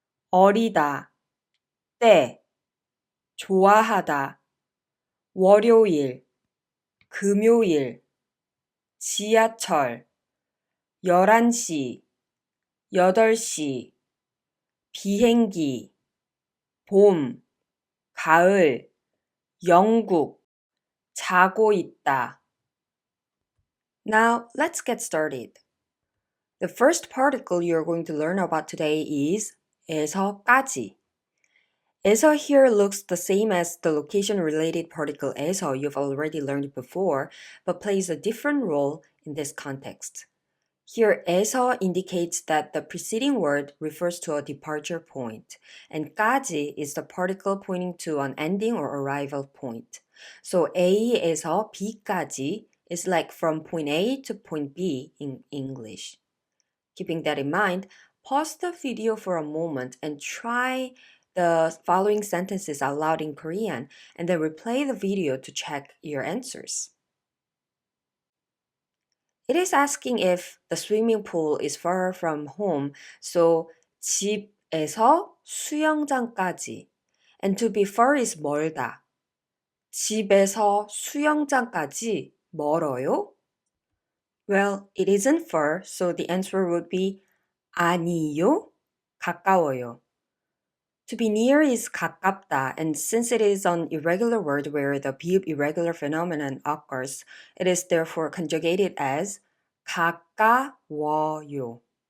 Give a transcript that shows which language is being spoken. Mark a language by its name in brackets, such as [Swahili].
[Korean] 어리다, 때, 좋아하다, 월요일, 금요일, 지하철, 11시, 8시, 비행기, 봄, 가을, 영국, 자고 있다. [English] Now, let's get started. The first particle you're going to learn about today is 에서까지. 에서 here looks the same as the location-related particle 에서 you've already learned before, but plays a different role in this context. Here, 에서 indicates that the preceding word refers to a departure point, and 까지 is the particle pointing to an ending or arrival point. So A에서 B까지 is like from point A to point B in English. Keeping that in mind, pause the video for a moment and try the following sentences out loud in Korean, and then replay the video to check your answers. It is asking if the swimming pool is far from home, so [Korean] 집에서 수영장까지. [English] And to be far is 멀다. [Korean] 집에서 수영장까지 멀어요? [English] Well, it isn't far, so the answer would be [Korean] 아니요, 가까워요. [English] To be near is 가깝다, and since it is an irregular word where the be irregular phenomenon occurs, it is therefore conjugated as 가까워요.